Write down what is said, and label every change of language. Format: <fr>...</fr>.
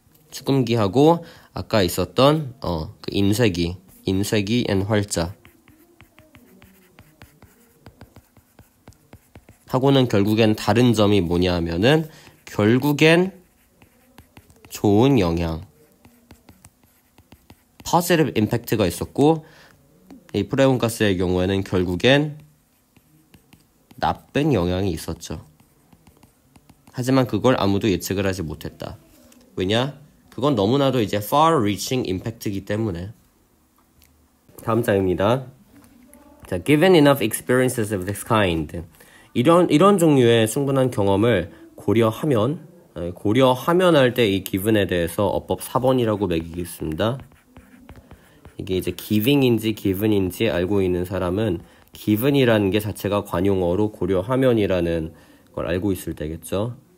<ko>축음기하고 아까 있었던 그 인쇄기 and 활자 하고는 결국엔 다른 점이 뭐냐 하면은 결국엔 좋은 영향,</ko> <en>positive impact</en> <ko>가 있었고, 이 프레온 가스의 경우에는 결국엔 나쁜 영향이 있었죠. 하지만 그걸 아무도 예측을 하지 못했다. 왜냐? 그건 너무나도 이제</ko> <en>far-reaching impact</en> <ko>이기 때문에. 다음 장입니다.</ko> <en>자, given enough experiences of this kind.</en> <ko>이런 종류의 충분한 경험을 고려하면 할 때 이 given에 대해서 어법 4번이라고 매기겠습니다. 이게 이제 giving인지 given인지 알고 있는 사람은 given이라는 게 자체가 관용어로 고려하면이라는 걸 알고 있을 때겠죠.</ko>